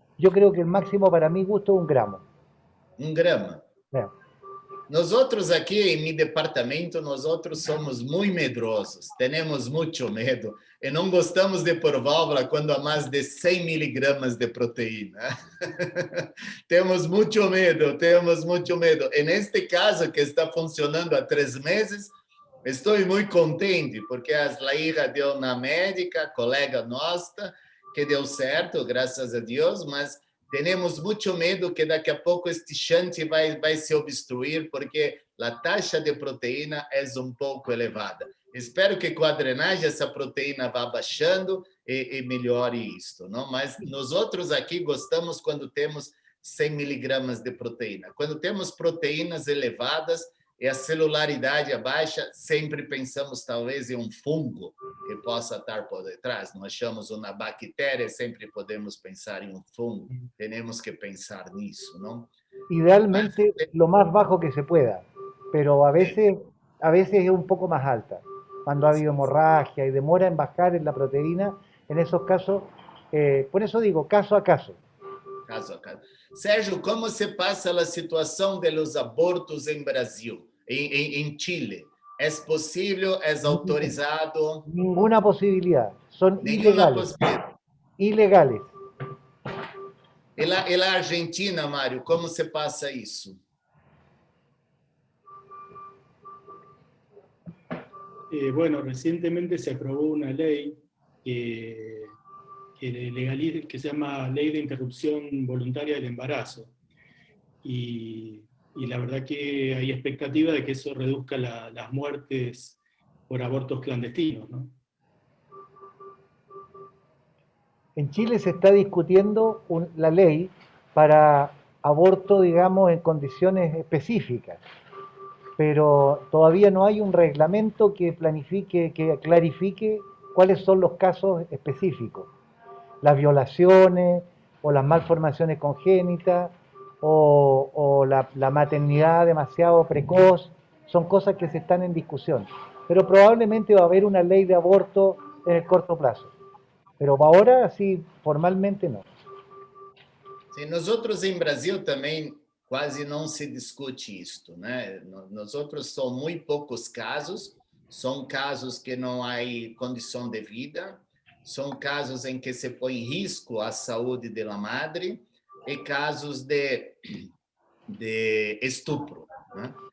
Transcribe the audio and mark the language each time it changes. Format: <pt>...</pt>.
<es>Yo creo que el máximo para mi gusto es 1 gramo.</es> <pt>1 grama.</pt> <en>Yeah.</en> <pt>Nós outros aqui em meu departamento, nós outros somos muito medrosos, temos muito medo e não gostamos de pôr válvula quando há mais de 100 miligramas de proteína. Temos muito medo, temos muito medo. E neste caso, que está funcionando há 3 meses, estou muito contente, porque a Slaira deu na médica, colega nossa, que deu certo, graças a Deus, mas temos muito medo que daqui a pouco este shunt vai se obstruir, porque a taxa de proteína é um pouco elevada. Espero que com a drenagem essa proteína vá baixando e melhore isto, não? Mas nós outros aqui gostamos quando temos 100 miligramas de proteína. Quando temos proteínas elevadas e a celularidade baixa, sempre pensamos talvez em um fungo que possa estar por detrás. Nós achamos uma bactéria, sempre podemos pensar em um fungo.</pt> <es>Tenemos que pensar</es> <pt>nisso,</pt> <es>¿no? Idealmente lo más bajo que se pueda, pero a veces a veces es un poco más alta. Cuando ha habido hemorragia y demora en bajar en la proteína, en esos casos, por eso digo, caso a caso. Caso a caso.</es> <pt>Sérgio, como se passa a situação dos abortos em Brasil, em Chile? É possível? É autorizado?</pt> <es>Ninguna posibilidad, son</es> <pt>Nenhuma</pt> <es>ilegales.</es> <pt>possibilidade.</pt> <es>Ilegales.</es> <pt>E na Argentina, Mário, como se passa isso?</pt> <es>Bueno, recientemente se aprobó una ley que se llama Ley de Interrupción Voluntaria del Embarazo. Y la verdad que hay expectativa de que eso reduzca las muertes por abortos clandestinos, ¿no? En Chile se está discutiendo la ley para aborto, digamos, en condiciones específicas, pero todavía no hay un reglamento que planifique, que clarifique cuáles son los casos específicos. Las violaciones o las malformaciones congénitas o la maternidad demasiado precoz, son cosas que se están en discusión. Pero probablemente va a haber una ley de aborto en el corto plazo. Pero ahora sí, formalmente no.</es> <pt>Sim, nós outros em Brasil também quase não se discute isto, né? Nós outros são muito poucos casos, são casos que não há condição de vida, são casos em que se põe em risco a saúde da madre e casos de estupro, né?</pt>